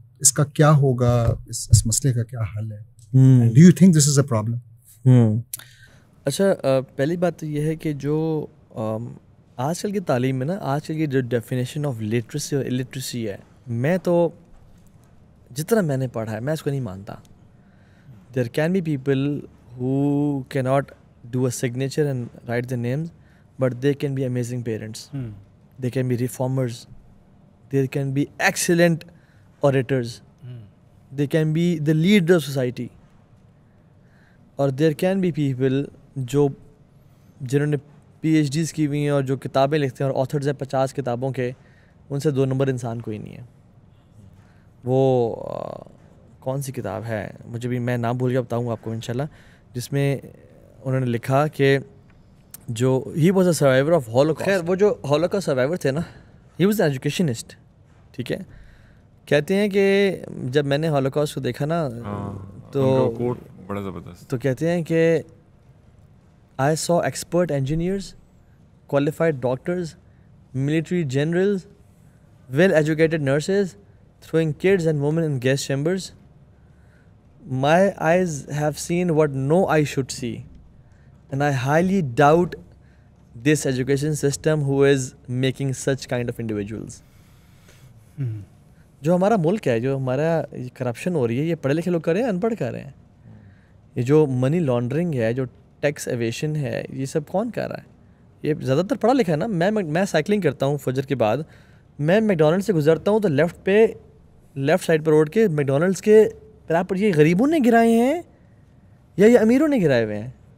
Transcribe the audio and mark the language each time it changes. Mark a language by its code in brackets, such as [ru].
[ur] اس کا کیا ہوگا, اس مسئلے کا کیا حل ہے؟ [en] Do you think this is a problem? [ur] اچھا, پہلی بات تو یہ ہے کہ جو آج کل کی تعلیم میں نا, آج کل کی جو ڈیفینیشن آف لٹریسی اور الٹریسی ہے, میں تو جتنا میں نے پڑھا ہے میں اس کو نہیں مانتا. [en] There can be people who cannot do a signature and write their names, but they can be amazing parents. They can be reformers. They can be excellent orators. They can be the leader of society. [ur] اور [en] there can be people [ur] جو جنہوں نے PhDs کی ہوئی ہیں اور جو کتابیں لکھتے ہیں اور آتھرز ہیں 50 کتابوں کے, ان سے 2 نمبر انسان کوئی نہیں ہے. وہ کون سی کتاب ہے, مجھے بھی, میں نام بھول گیا, بتاؤں گا آپ کو انشاءاللہ, جس میں انہوں نے لکھا کہ جو [en] He was a survivor of holocaust. [ur] خیر وہ جو ہولوکاسٹ سروائیور تھے نا, [en] He was an educationist. [ur] ٹھیک ہے, کہتے ہیں کہ جب میں نے ہولوکاسٹ کو دیکھا نا تو بڑا زبردست, تو کہتے ہیں کہ [en] I saw expert engineers, qualified doctors, military generals, well-educated nurses throwing kids and women in gas chambers. My eyes have seen what no eye should see, and I highly doubt this education system who is making such kind of individuals. [ur] جو ہمارا ملک ہے, جو ہمارا corruption ہو رہی ہے, یہ پڑھے لکھے لوگ کر رہے ہیں, ان پڑھ کر رہے ہیں. یہ جو منی لانڈرنگ ہے, جو ٹیکس ایویشن ہے, یہ سب کون کر رہا ہے؟ یہ زیادہ تر پڑھا لکھا ہے نا. میں سائیکلنگ کرتا ہوں فجر کے بعد, میں میکڈونلڈ سے گزرتا ہوں تو لیفٹ سائڈ پر روڈ کے میکڈونلڈس کے پر یہ غریبوں نے گرائے ہیں یا یہ امیروں نے گرائے ہوئے ہیں.